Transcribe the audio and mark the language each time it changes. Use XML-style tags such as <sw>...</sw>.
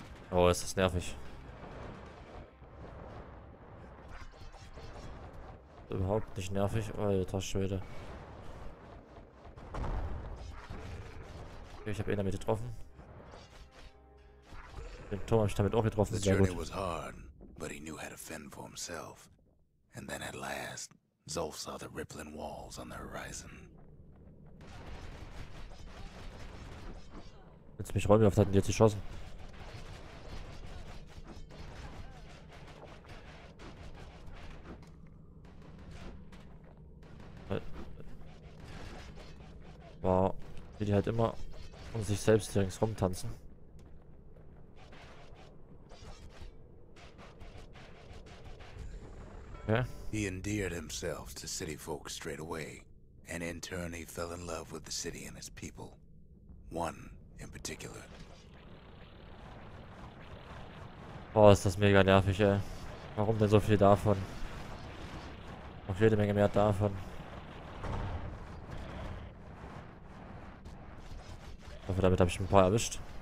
<de>Oh, ist das nervig. Überhaupt nicht nervig. Alter Schwede. Okay, ich habe ihn damit getroffen. Den Turm habe ich damit auch getroffen.</de> <en>The</en> <de>Sehr</de> <en>journey</en> <de>gut.</de> <en>was hard, but he knew how to fend for himself. And then at last, Zolf saw the rippling walls on the horizon.</en> <de>Jetzt mich räumen, wie oft hat denn jetzt geschossen? War, wie die halt immer um sich selbst hier ringsrum tanzen. Okay.</de> <en>He endeared himself to city folk straight away, and in turn he fell in love with the city and its people. One in particular.</en> <de>Oh, ist das mega nervig, ey. Warum denn so viel davon? Noch jede Menge mehr davon. Ich hoffe, damit habe ich ein paar erwischt.</de>